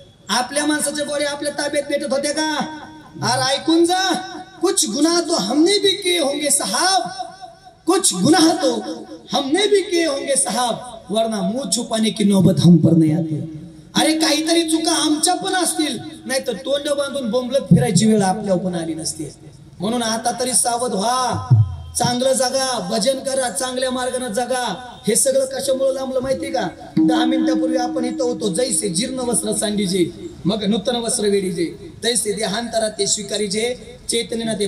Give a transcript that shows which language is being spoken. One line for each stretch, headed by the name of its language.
Marathi: आपल्या माणसाच्या बॉडी आपल्या ताब्यात भेटत होत्या का? अरे ऐकून जा,
Hindi: कुछ गुनाह तो हमने भी किए होंगे साहब, कुछ गुनाह तो हमने भी किए होंगे साहब, वरना मुंह छुपाने की नौबत हम पर नहीं आती.
Marathi: अरे काहीतरी चुका आमच्या पण असतील, नाही तर तोंड बांधून बोंबलत फिरायची वेळ आपल्यावर पण आली नसते. म्हणून आता तरी सावध व्हा, चांगलं जगा, भजन करा, चांगल्या मार्गाने जगा. हे सगळं कशामुळे लांबलं माहिती का? 10 मिनिटापूर्वी आपण इथं होतो, जैसे जीर्ण वस्त्र सांडीजे मग नूतन वस्त्र वेडीजे, तैसे देहांतरा ते स्वीकारीजे चैतन्य ना ते.